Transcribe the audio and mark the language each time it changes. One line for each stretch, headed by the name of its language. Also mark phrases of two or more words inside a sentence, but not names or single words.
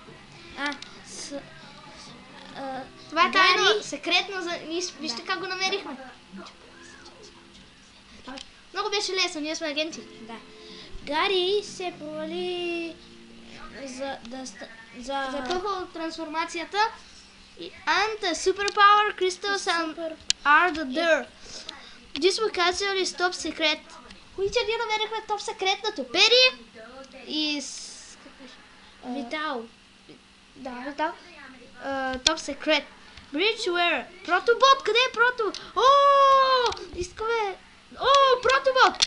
Bulgarian: Това е тайно, секретно, вижте как го намерихме. Много беше лесно, ние сме агенти. Да. Гари се провали за първо трансформацията.
English: And the superpower crystals are the there. This was actually top secret.
Bulgarian: Които ние намерихме топ секретното. Пери и Витал. Да, Витал.
English: top secret.
Bulgarian: Bridgeware. Протобот, къде е Прото? Искаме. Протобот!